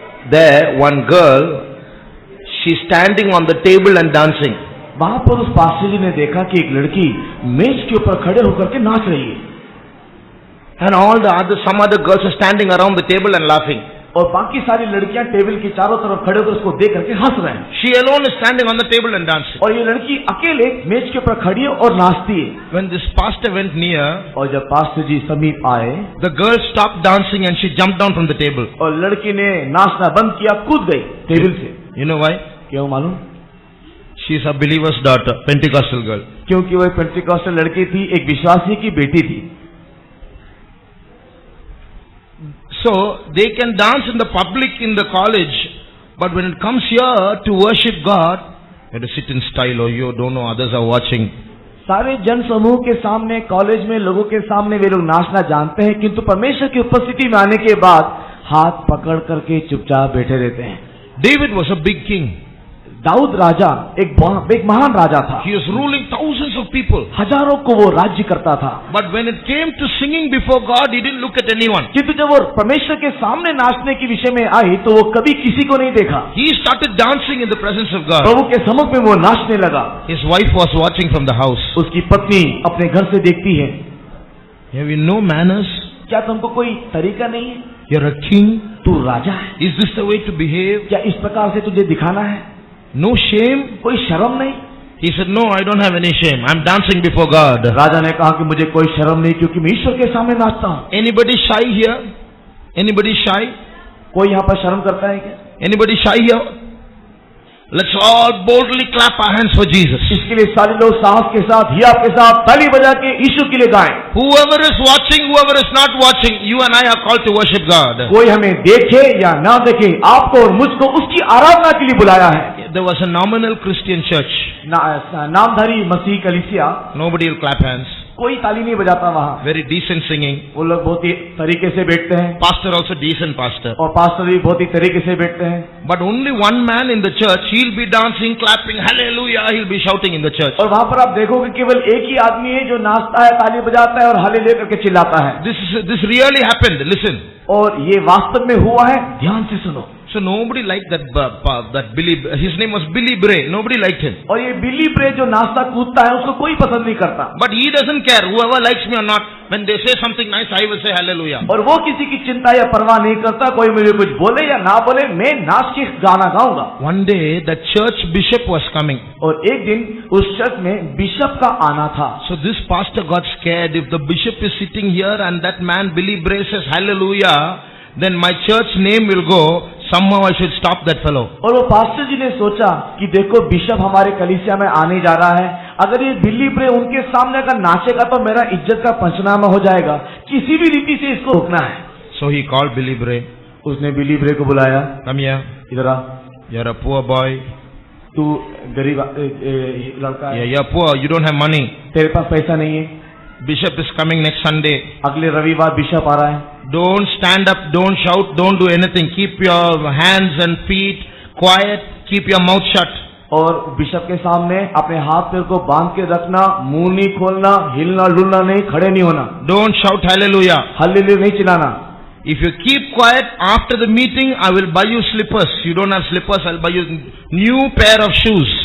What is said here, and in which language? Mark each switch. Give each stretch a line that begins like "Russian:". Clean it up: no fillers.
English: There one girl, she's standing on the table and dancing.
Hindi: वहां पर उस pastor जी ने देखा कि एक लड़की मेज के ऊपर खड़े होकर के नाच रही है,
English: And some other girls are standing around the table and laughing.
Hindi: और बाकी सारी लड़कियां टेबल के चारों तरफ खड़े होकर उसको देख करके हंस रहे हैं,
English: She alone is standing on the table and dancing.
Hindi: और ये लड़की अकेले मेज के ऊपर खड़ी है और नाचती है।
English: When this pastor went near,
Hindi: और जब पास्टर जी समीप आए,
English: the girl stopped dancing and she jumped down from the table.
Hindi: और लड़की ने नाचना बंद किया, कूद गई टेबल से।
English: You know why?
Hindi: क्यों मालूम?
English: She's a believer's daughter, Pentecostal girl.
Hindi: क्योंकि वह पेंटिकॉस्टल लड़की थी, एक विश्वासी की बेटी थी।
English: So they can dance in the public in the college, but when it comes here to worship God, you have to sit in style, or you don't know others are watching.
Hindi: सारे जन समूह के सामने, college में लोगों के सामने वे लोग नाचना जानते हैं, किंतु परमेश्वर की उपस्थिति में आने के बाद हाथ पकड़ करके चुपचाप बैठे रहते हैं।
English: David was a big king.
Hindi: Dawood राजा एक महान राजा था।
English: He was ruling thousands of people.
Hindi: हजारों को वो राज्य करता था।
English: But when it came to singing before God, he didn't look at anyone.
Hindi: किंतु जब वो परमेश्वर के सामने नाचने के विषय में आई तो वो कभी किसी को नहीं देखा।
English: He started dancing in the presence of God.
Hindi: प्रभु के सम्मुख में वो नाचने लगा।
English: His wife was watching from the house.
Hindi: उसकी पत्नी अपने घर से देखती है।
English: Have you no manners?
Hindi: क्या तुमको कोई तरीका नहीं है?
English: You're a king.
Hindi: तू राजा है।
English: Is this the way to behave?
Hindi: क्या इस प्रकार से तुझे दिखाना है?
English: No shame?
Hindi: कोई शर्म नहीं?
English: He said, no, I don't have any shame. I'm dancing before God.
Hindi: राजा ने कहा कि मुझे कोई शर्म नहीं, क्योंकि मैं ईश्वर के सामने नाचता हूँ।
English: Anybody shy here? Anybody shy?
Hindi: कोई यहाँ पर शर्म करता है क्या?
English: Anybody shy here? Let's all boldly clap our hands for Jesus.
Hindi: इसके लिए सारे लोग साहस के साथ, हिया के साथ ताली बजा के यीशु के लिए गाएं।
English: Whoever is watching, whoever is not watching, you and I are called to worship God.
Hindi: कोई हमें देखे या ना देखे, आपको और मुझको उसकी आराधना के लिए बुलाया है।
English: There was a nominal Christian church.
Hindi: नामधारी मसीह कलीसिया,
English: Nobody will clap hands.
Hindi: कोई ताली नहीं बजाता वहाँ।
English: Very decent singing.
Hindi: वो लोग बहुत ही तरीके से बैठते हैं,
English: Pastor also decent pastor.
Hindi: और पास्टर भी बहुत ही तरीके से बैठते हैं।
English: But only one man in the church, he'll be dancing, clapping, hallelujah, he'll be shouting in the church.
Hindi: और वहाँ पर आप देखोगे केवल एक ही आदमी है जो नाचता है, ताली बजाता है और हालेलुया करके चिल्लाता है।
English: This really happened. Listen.
Hindi: और ये वास्तव में हुआ है, ध्यान से सुनो।
English: So nobody liked that Billy. His name was Billy Bray. Nobody liked him.
Hindi: और ये बिली ब्रे जो नाचता कूदता है उसको कोई पसंद नहीं करता।
English: But he doesn't care. Whoever likes me or not, when they say something nice, I will say hallelujah.
Hindi: और वो किसी की चिंता या परवाह नहीं करता, कोई मुझे कुछ बोले या ना बोले, मैं नाच के गाना गाऊंगा।
English: One day the church bishop was coming.
Hindi: और एक दिन उस चर्च में बिशप का आना था।
English: So this pastor got scared. If the bishop is sitting here and that man Billy Bray says hallelujah, then my church name will go. Somehow I should stop that fellow.
Hindi: और वो pastor जी ने सोचा कि देखो bishop हमारे कलीसिया में आने जा रहा है, अगर ये बिली ब्रे उनके सामने अगर नाचेगा तो मेरा इज्जत का पंचनामा हो जाएगा, किसी भी रीति से इसको रोकना है।
English: So he called Billy Bray.
Hindi: उसने बिली ब्रे को बुलाया।
English: Come here.
Hindi: इधर आ।
English: You're a poor boy.
Hindi: तू गरीब लड़का है।
English: Yeah, you're poor. You don't have money.
Hindi: तेरे पास पैसा नहीं है।
English: Bishop is coming next Sunday.
Hindi: अगले रविवार बिशप आ रहा है।
English: Don't stand up, don't shout, don't do anything. Keep your hands and feet quiet. Keep your mouth shut.
Hindi: और bishop के सामने अपने हाथ पैर को बांध के रखना, मुंह नहीं खोलना, हिलना डुलना नहीं, खड़े नहीं होना,
English: Don't shout hallelujah.
Hindi: हल्लेलुया नहीं चिल्लाना।
English: If you keep quiet after the meeting, I will buy you slippers. You don't have slippers, I'll buy you new pair of shoes.